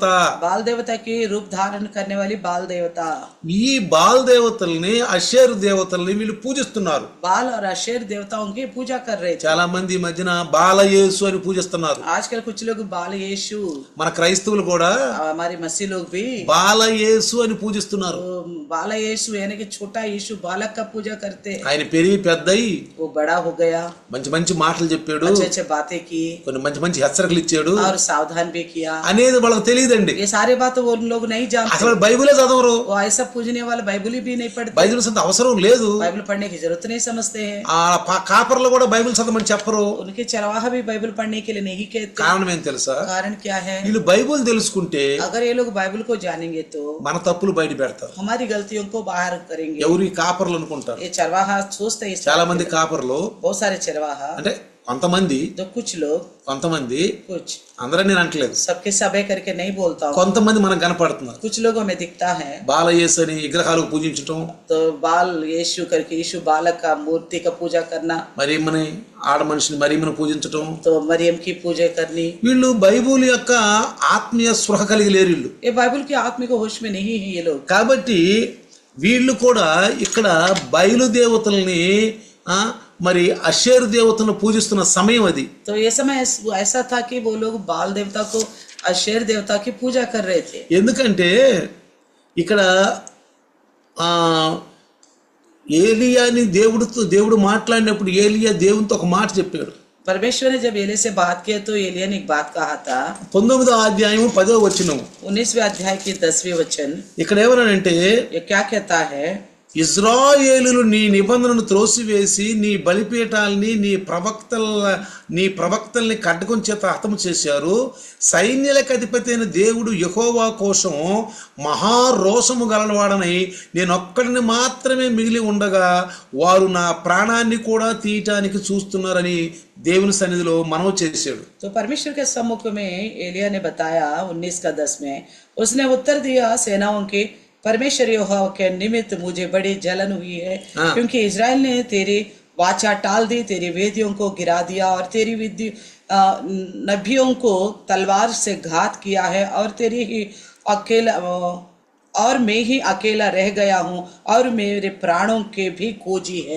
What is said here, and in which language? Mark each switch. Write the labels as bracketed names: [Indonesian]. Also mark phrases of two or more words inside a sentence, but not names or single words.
[Hindi] बाल देवता की रूप धारण करने वाली बाल देवता। [Telugu] ఈ బాల్ దేవతల్ని అషేరు దేవతల్ని వీళ్ళు పూజిస్తున్నారు. [Hindi] बाल और अशेर देवताओं की पूजा कर रहे थे। [Telugu] చాలా మంది ఈ మధ్యన బాలయేసు అని పూజిస్తున్నారు. [Hindi] आजकल कुछ लोग बाल यीशु, [Telugu] మన క్రైస్తవులు కూడా [Hindi] हमारे मसीह लोग भी [Telugu] బాలయేసు అని పూజిస్తున్నారు. [Hindi] तो बाल यीशु यानी कि छोटा यीशु बालक का पूजा करते हैं। [Telugu] ఆయన పెరిగి పెద్దయి [Hindi] वो बड़ा हो गया, [Telugu] మంచి మంచి మాటలు చెప్పాడు, [Hindi] अच्छे अच्छे बातें की [Telugu] కొన్ని మంచి మంచి హెచ్చరికలు ఇచ్చాడు [Hindi] और सावधान भी किया। [Telugu] అనేది వాళ్ళకి తెలియదండి. [Hindi] ये सारे बातें वो लोग नहीं जानते। [Telugu] అసలు బైబిలే చదవరు, [Hindi] वो ऐसा पूजने वाले बाइबल भी नहीं पढ़ते, [Telugu] బైబిల్ అంత అవసరం లేదు. [Hindi] बाइबल पढ़ने की जरूरत नहीं समझते हैं। [Telugu] ఆ కాపర్లు కూడా బైబిల్ చదవమని చెప్పరు. [Hindi] उनके चरवाहा भी बाइबल पढ़ने के लिए नहीं कहते। [Telugu] కారణం ఏం తెలుసా? [Hindi] कारण क्या है? [Telugu] వీళ్ళు బైబిల్ తెలుసుకుంటే [Hindi] अगर ये लोग बाइबल को जानेंगे तो [Telugu] మన తప్పులు బయట పెడతారు. [Hindi] हमारी गलतियों को बाहर करेंगे। [Telugu] ఎవరు ఈ కాపర్లు అనుకుంటారు. [Hindi] ये चरवाहा सोचते हैं, [Telugu] చాలా మంది కాపర్లు [Hindi] बहुत सारे चरवाहा, [Telugu] అంటే కొంతమంది [Hindi] तो कुछ लोग, कुछ, [Telugu] అందరూ నేను అంటలేదు, [Hindi] सबके सभे करके नहीं बोलता हूँ, [Telugu] కొంతమంది మనకు కనపడుతున్నారు. [Hindi] कुछ लोगों में दिखता है। [Telugu] బాలయేసు అని విగ్రహాలకు పూజించటం, [Hindi] तो बाल यीशु करके यीशु बालक का मूर्ति का पूजा करना, [Telugu] మరియమ్మని ఆడ మనిషిని మరియమ్మను పూజించటం, [Hindi] तो मरियम की पूजा करनी। [Telugu] వీళ్ళు బైబిల్ యొక్క ఆత్మీయ స్పృహ కలిగి లేరు వీళ్ళు. [Hindi] ये बाइबल की आत्मिक होश में नहीं है ये लोग। [Telugu] కాబట్టి వీళ్ళు కూడా ఇక్కడ బయలుదేవతల్ని మరి అషేరు దేవతను పూజిస్తున్న సమయం అది. [Hindi] तो ये समय ऐसा था कि वो लोग बाल देवता को अशेर देवता की पूजा कर रहे थे। [Telugu] ఎందుకంటే ఇక్కడ ఏలియాని దేవుడు మాట్లాడినప్పుడు ఏలియా దేవునితో ఒక మాట చెప్పాడు. [Hindi] परमेश्वर ने जब एलिया से बात किया तो एलिया ने एक बात कहा था [Telugu] 19వ అధ్యాయం 10వ వచనం [Hindi] 19वें अध्याय की 10वीं वचन। [Telugu] ఇక్కడ ఏమనంటే [Hindi] ये क्या कहता है? [Telugu] ఇజ్రాయేలులు నీ నిబంధనను త్రోసివేసి నీ బలిపీఠాలని నీ ప్రవక్తల్ని ఖడ్గం చేత హతము చేశారు. సైన్యాలకు అధిపతి అయిన దేవుడు యెహోవా కోసం మహారోషము గలవాడనై నేనొక్కడిని మాత్రమే మిగిలి ఉండగా వారు నా ప్రాణాన్ని కూడా తీయటానికి చూస్తున్నారని దేవుని సన్నిధిలో మనవి చేశాడు. [Hindi] तो परमेश्वर के सम्मुख में एलिया ने बताया 19 का 10 में, उसने उत्तर दिया, सेनाओं के परमेश्वर यहोवा के निमित्त मुझे बड़ी जलन हुई है, क्योंकि इजराइल ने तेरी वाचा टाल दी, तेरी वेदियों को गिरा दिया और तेरी नबियों को तलवार से घात किया है, और तेरी ही अकेला और मैं ही अकेला रह गया हूँ और मेरे प्राणों के भी खोजी है।